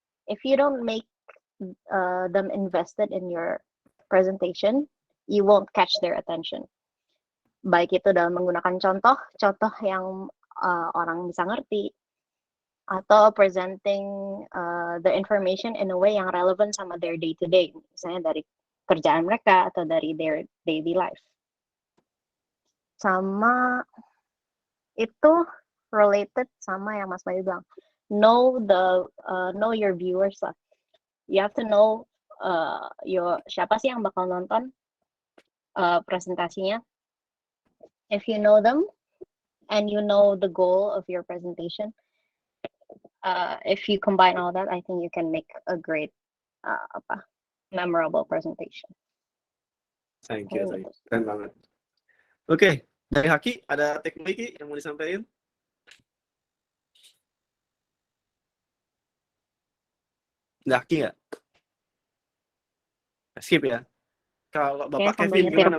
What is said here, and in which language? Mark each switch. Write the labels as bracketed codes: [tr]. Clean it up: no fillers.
[en] If you don't make them invested in your presentation, you won't catch their attention. [id] Baik itu dalam menggunakan contoh yang orang bisa ngerti, atau [en] presenting the information in a way [id] yang relevant sama [en] their day to day, [id] misalnya dari kerjaan mereka atau dari [en] their daily life. [id] Sama itu related sama yang Mas Bayu bilang, [en] know your viewers [id] lah. [en] You have to know [id] siapa sih yang bakal nonton presentasinya. [en] If you know them and you know the goal of your presentation, if you combine all that, I think you can make a great memorable presentation. Thank you. [id] Keren banget. Oke, dari Haki ada takeaway yang mau disampaikan? Ada Haki nggak? Skip ya. Kalau Bapak Kevin gimana?